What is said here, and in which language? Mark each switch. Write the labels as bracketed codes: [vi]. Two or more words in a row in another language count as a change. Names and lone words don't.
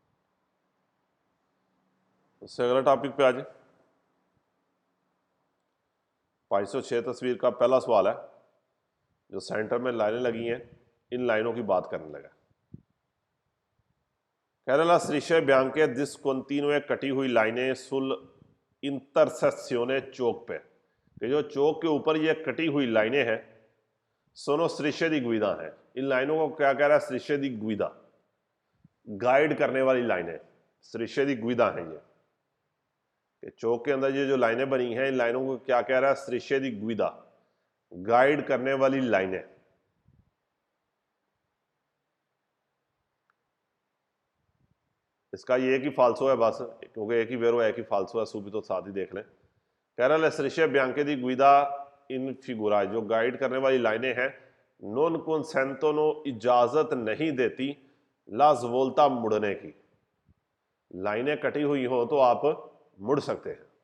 [hi] उससे अगला टॉपिक पे आ जाए। 506 तस्वीर का पहला सवाल है, जो सेंटर में लाइनें लगी हैं, इन लाइनों की बात करने लगा। कह रहा [it] strisce bianche discontinue [hi] कटी हुई लाइनें [it] sull'intersezione [hi] चौक पे, कि जो चौक के ऊपर ये कटी हुई लाइनें हैं [it] sono strisce di guida [hi] हैं। इन लाइनों को क्या कह रहा है? [it] strisce di guida, [hi] गाइड करने वाली लाइनें, [it] strisce di guida [hi] हैं ये। कि चौक के अंदर ये जो लाइनें बनी हैं, इन लाइनों को क्या कह रहा है? [it] strisce di guida, [hi] गाइड करने वाली लाइनें। इसका ये एक ही फाल्सो है बस, क्योंकि एक ही वेरो एक ही फाल्सो है, सूबी तो साथ ही देख लें। कह रहा है [it] strisce bianche di guida in figura, [hi] जो गाइड करने वाली लाइनें हैं, [it] non consentono [hi] इजाजत नहीं देती [it] la svolta [hi] मुड़ने की। लाइनें कटी हुई हो तो आप मुड़ सकते हैं।